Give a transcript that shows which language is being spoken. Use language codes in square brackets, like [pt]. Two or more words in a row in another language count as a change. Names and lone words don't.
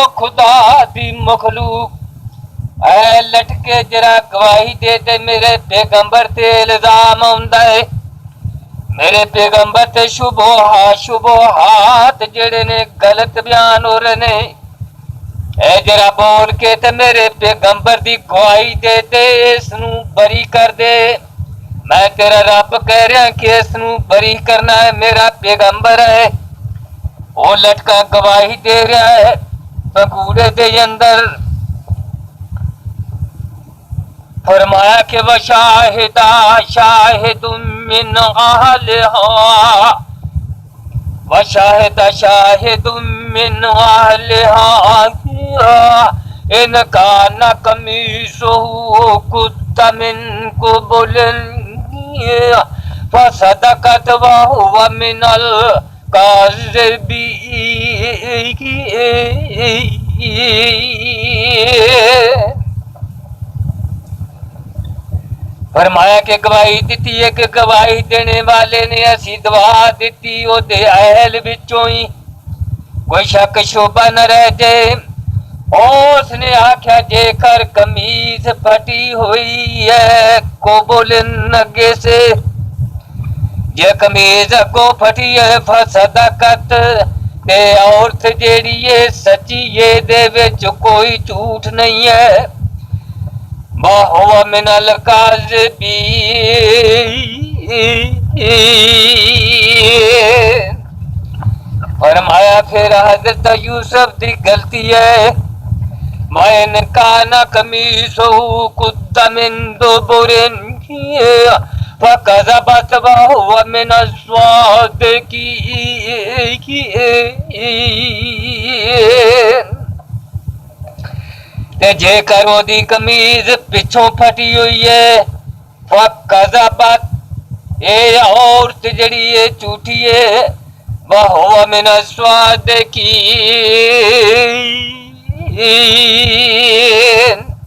[pa] خدا دی مخلوق اے لٹکے ذرا گواہی دے تے میرے پیغمبر تے الزام آؤندا ہے، میرے پیغمبر تے شبہات جیہڑے نے غلط بیان ہو رہے نے، اے ذرا بول کے تے میرے پیغمبر دی گواہی دے تے اسنوں بری کر دے. میں تیرا رب کہہ رہا کہ اسنوں بری کرنا ہے، میرا پیغمبر ہے. وہ لٹکا گواہی دے رہا ہے پنگھوڑے دے اندر. [ar] فرمایا کہ وشهد شاهد من أهلها، وشهد شاهد من أهلها إن كان قميصه قد من قبل فصدقت وهو من الكاذبين. [pa] فرمایا کہ گواہی دتی ہے کہ گواہی دین والے نے اسی دوا دتی اودے اہل وچوں ہی کوئی شک شبہ نہ رہ جائے. اوہنے آکھیا جیکر قمیض پھٹی ہوئی ہے قبلن اگے توں، جے قمیض اگوں پھٹی ہے فصدقت تے عورت جیہڑی ہے سچی اے دے وچ کوئی جھوٹ نہیں ہے, [ar] وهو من الكاذبين. [pa] فرمایا فیر حضرت یوسف دی غلطی ہے, [ar] مَن كان قميصه قد من دبر فكذبت وهو من الصادقين. [pa] تے جیکر اودی قمیض پچھوں پھٹی ہوئی ہے فکذبت اے عورت جیہڑی ہے جھوٹی ہے, [ar] وهو من الصادقين.